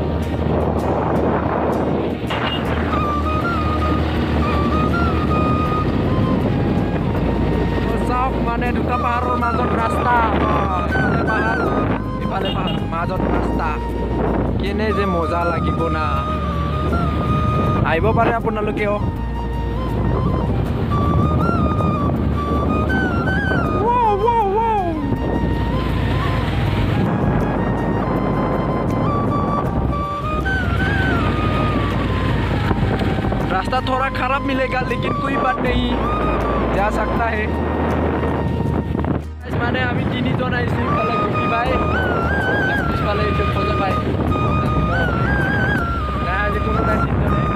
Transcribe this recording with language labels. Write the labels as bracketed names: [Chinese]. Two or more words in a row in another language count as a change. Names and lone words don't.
[Assamese] মানে দুটা পাহাৰৰ মাজত ৰাস্তা ইফালে পাহাৰ মাজত ৰাস্তা কেনে যে মজা লাগিব না আহিব পাৰে আপোনালোকেও [Hindi] रास्ता थोड़ा खराब मिलेगा लेकिन कोई बात नहीं जा सकता है माने [Assamese] আমি তিনিজন আইছি ইফালে গুটি বাই পিছফালে এইটো খোজা পাই না আজি কোনো নাই তিনিজনে